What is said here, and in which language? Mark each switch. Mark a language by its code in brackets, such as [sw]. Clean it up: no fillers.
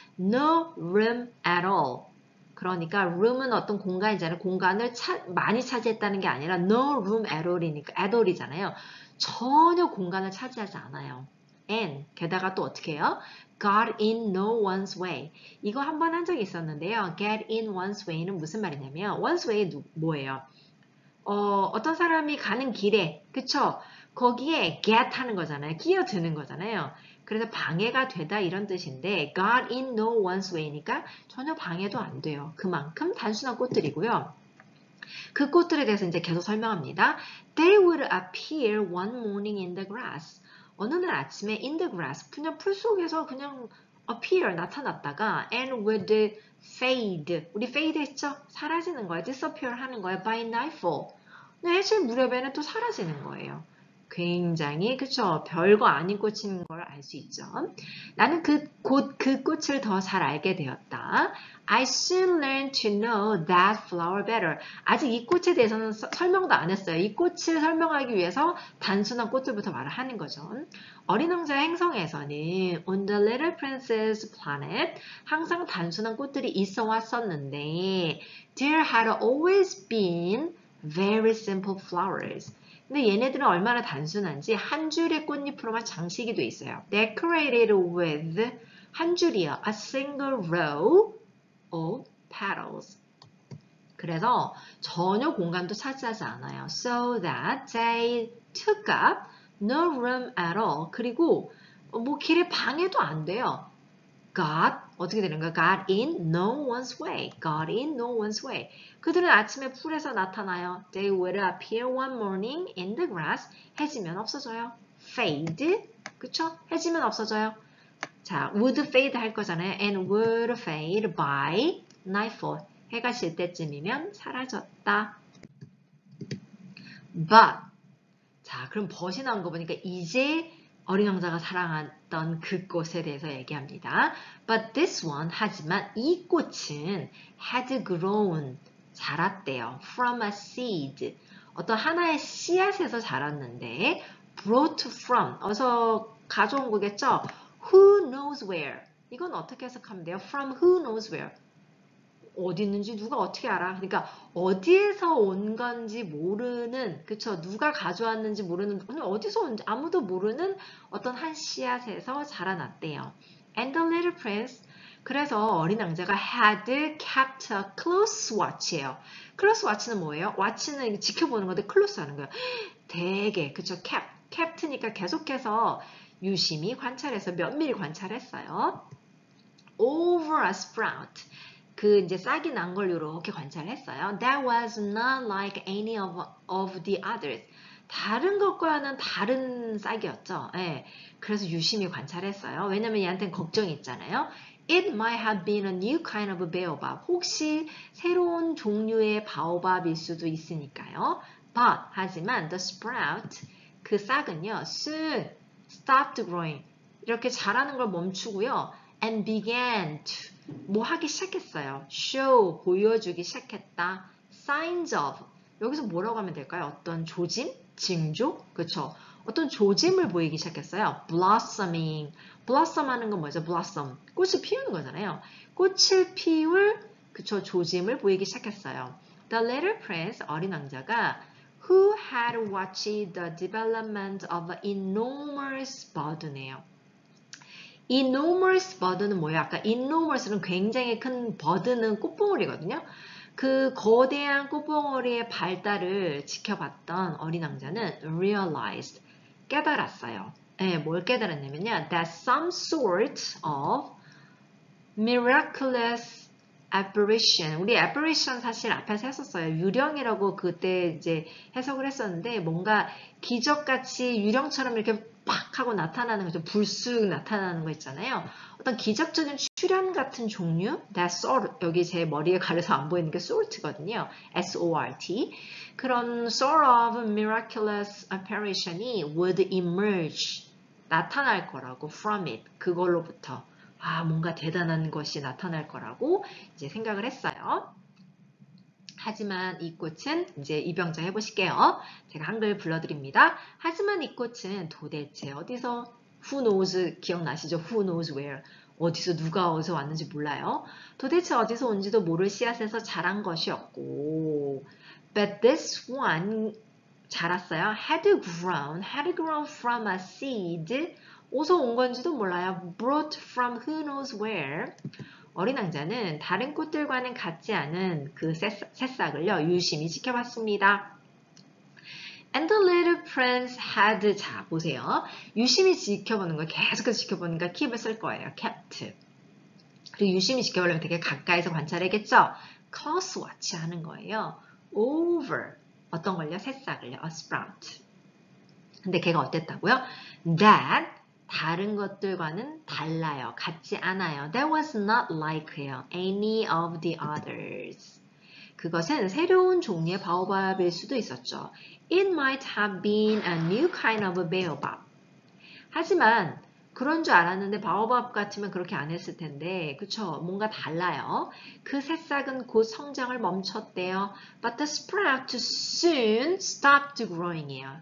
[en] No room at all. [ko] 그러니까 room은 어떤 공간이잖아요. 공간을 많이 차지했다는 게 아니라 [en] no room at all [ko] 이니까 [en] at all [ko] 이잖아요. 전혀 공간을 차지하지 않아요. And 게다가 또 어떻게 해요? [en] Got in no one's way. [ko] 이거 한 번 한 적이 있었는데요. [en] Get in one's way [ko] 는 무슨 말이냐면 [en] one's way [ko] 뭐예요? 어떤 사람이 가는 길에 그쵸? 거기에 get 하는 거잖아요. 끼어드는 거잖아요. 그래서 방해가 되다 이런 뜻인데 [en] got in no one's way [ko] 니까 전혀 방해도 안 돼요. 그만큼 단순한 꽃들이고요. 그 꽃들에 대해서 이제 계속 설명합니다. [en] They would appear one morning in the grass. [ko] 어느 날 아침에 [en] in the grass, [ko] 그냥 풀 속에서 그냥 appear, 나타났다가 [en] and would fade. [ko] 우리 fade 했죠? 사라지는 거예요. disappear 하는 거예요. [en] by nightfall. [ko] 해질 무렵에는 또 사라지는 거예요. 굉장히 그쵸? 별거 아닌 꽃인 걸 알 수 있죠. 나는 그 꽃을 더 잘 알게 되었다. [en] I soon learned to know that flower better. [ko] 아직 이 꽃에 대해서는 설명도 안 했어요. 이 꽃을 설명하기 위해서 단순한 꽃들부터 말을 하는 거죠. 어린 왕자의 행성에서는 [en] on the little princess planet [ko] 항상 단순한 꽃들이 있어 왔었는데 [en] there had always been very simple flowers. [ko] 근데 얘네들은 얼마나 단순한지 한 줄의 꽃잎으로만 장식이 돼 있어요. [en] Decorated with [ko] 한 줄이요. [en] A single row of petals. [ko] 그래서 전혀 공간도 차지하지 않아요. [en] So that they took up no room at all. [ko] 그리고 뭐 길에 방해도 안 돼요. Got 어떻게 되는 거야? [en] Got in no one's way. Got in no one's way. [ko] 그들은 아침에 풀에서 나타나요. [en] They would appear one morning in the grass. [ko] 해지면 없어져요. Fade. 그쵸? 해지면 없어져요. 자, [en] would fade [ko] 할 거잖아요. [en] And would fade by nightfall. [ko] 해가 질 때쯤이면 사라졌다. But 자, 그럼 but이 나온 거 보니까 이제 어린 왕자가 사랑했던 그 꽃에 대해서 얘기합니다. [en] But this one, [ko] 하지만 이 꽃은 [en] had grown, 자랐대요. From a seed, [ko] 어떤 하나의 씨앗에서 자랐는데 [en] brought from, [ko] 어서 가져온 거겠죠? [en] Who knows where, [ko] 이건 어떻게 해석하면 돼요? [en] From who knows where, [ko] 어디 있는지 누가 어떻게 알아? 그러니까 어디에서 온 건지 모르는, 그쵸? 누가 가져왔는지 모르는, 어디서 온지 아무도 모르는 어떤 한 씨앗에서 자라났대요. [en] And the little prince, [ko] 그래서 어린 왕자가 [en] had kept a close watch예요. [ko] close watch는 뭐예요? watch는 지켜보는 건데 close 하는 거예요. 되게, 그쵸? kept니까 계속해서 유심히 관찰해서 면밀히 관찰했어요. [en] Over a sprout. [ko] 그 이제 싹이 난 걸 이렇게 관찰했어요. [en] That was not like any of the others. [ko] 다른 것과는 다른 싹이었죠. 예. 그래서 유심히 관찰했어요. 왜냐면 얘한테는 걱정이 있잖아요. [en] It might have been a new kind of baobab. [ko] 혹시 새로운 종류의 바오밥일 수도 있으니까요. [en] But 하지만 the sprout, [ko] 그 싹은요, [en] soon stopped growing. [ko] 이렇게 자라는 걸 멈추고요. [en] And began to [ko] 뭐 하기 시작했어요. show, 보여주기 시작했다. [en] signs of, [ko] 여기서 뭐라고 하면 될까요? 어떤 조짐? 징조? 그쵸? 어떤 조짐을 보이기 시작했어요. blossoming, blossom 하는 건 뭐죠? blossom, 꽃을 피우는 거잖아요. 꽃을 피울, 그쵸? 조짐을 보이기 시작했어요. [en] The little prince, [ko] 어린 왕자가 [en] who had watched the development of an enormous bird네요. [ko] enormous bird는 뭐예요? 아까 enormous는 굉장히 큰 bird는 꽃봉오리거든요. 그 거대한 꽃봉오리의 발달을 지켜봤던 어린 왕자는 realized, 깨달았어요. 네, 뭘 깨달았냐면요. [en] That some sort of miraculous apparition. [ko] 우리 apparition 사실 앞에서 했었어요. 유령이라고 그때 이제 해석을 했었는데 뭔가 기적같이 유령처럼 이렇게 팍 하고 나타나는 거죠. 불쑥 나타나는 거 있잖아요. 어떤 기적적인 출현 같은 종류, that sort, 여기 제 머리에 가려서 안 보이는 게 sort거든요. S-O-R-T. [en] 그런 sort of miraculous apparition이 would emerge, [ko] 나타날 거라고, [en] from it, 그걸로부터. [ko] 뭔가 대단한 것이 나타날 거라고 이제 생각을 했어요. 하지만 이 꽃은 이제 이병자 해보실게요. 제가 한글 불러드립니다. 하지만 이 꽃은 도대체 어디서 [en] who knows [ko] 기억나시죠? [en] who knows where [ko] 어디서 누가 어디서 왔는지 몰라요. 도대체 어디서 온지도 모를 씨앗에서 자란 것이었고 [en] but this one [ko] 자랐어요. [en] had grown from a seed [ko] 어디서 온 건지도 몰라요. [en] brought from who knows where [ko] 어린 왕자는 다른 꽃들과는 같지 않은 그 새싹을요, 유심히 지켜봤습니다. [en] And the little prince had, [ko] 자, 보세요. 유심히 지켜보는 거, 계속해서 지켜보는 거, keep을 쓸 거예요. [en] kept. [ko] 그리고 유심히 지켜보려면 되게 가까이서 관찰해야겠죠? [en] close watch [ko] 하는 거예요. over. 어떤 걸요? 새싹을요. [en] a sprout. [ko] 근데 걔가 어땠다고요? That 다른 것들과는 달라요. 같지 않아요. [en] That was not like any of the others. [ko] 그것은 새로운 종류의 바오밥일 수도 있었죠. [en] It might have been a new kind of baobab. [ko] 하지만 그런 줄 알았는데 바오밥 같으면 그렇게 안 했을 텐데 그쵸? 뭔가 달라요. 그 새싹은 곧 성장을 멈췄대요. [en] But the sprout soon stopped growing이에요.